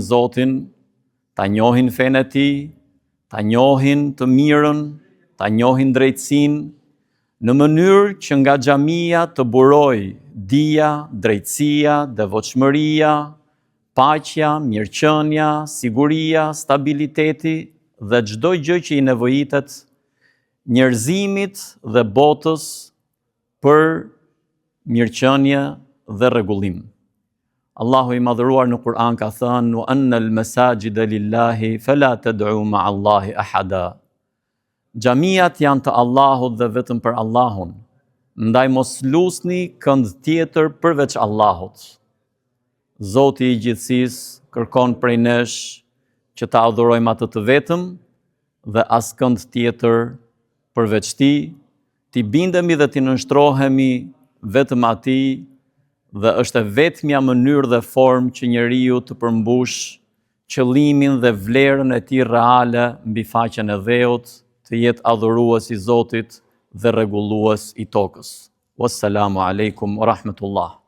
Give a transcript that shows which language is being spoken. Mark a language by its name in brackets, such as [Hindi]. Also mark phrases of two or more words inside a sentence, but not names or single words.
[Albanian] Zotin, ta njohin fenë e tij, ta njohin të mirën, ta njohin drejtësinë, në mënyrë që nga xhamia të burojë dija, drejtësia, devotshmëria, paqja, mirëqenia, siguria, stabiliteti dhe çdo gjë që i nevojitet njerëzimit dhe botës për mirëqenie dhe rregullim. Allahu i madhëruar në Kur'an ka thënë: [Arabic] "وأن المساجد لله فلا تدعوا مع الله أحدا." [Albanian] Xhamiat janë të Allahut dhe vetëm për Allahun. Ndaj mos lusni kënd tjetër përveç Allahut. Zoti i gjithësisë kërkon prej nesh që ta adhurojmë atë të vetëm dhe askënd tjetër përveç tij, t'i bindemi dhe t'i nënshtrohemi vetëm atij, dhe është e vetmja mënyrë dhe formë që njeriu të përmbush qëllimin dhe vlerën e tij reale mbi faqen e dheut, të jetë adhurues i Zotit dhe rregullues i tokës. [Arabic] والسلام عليكم ورحمة الله.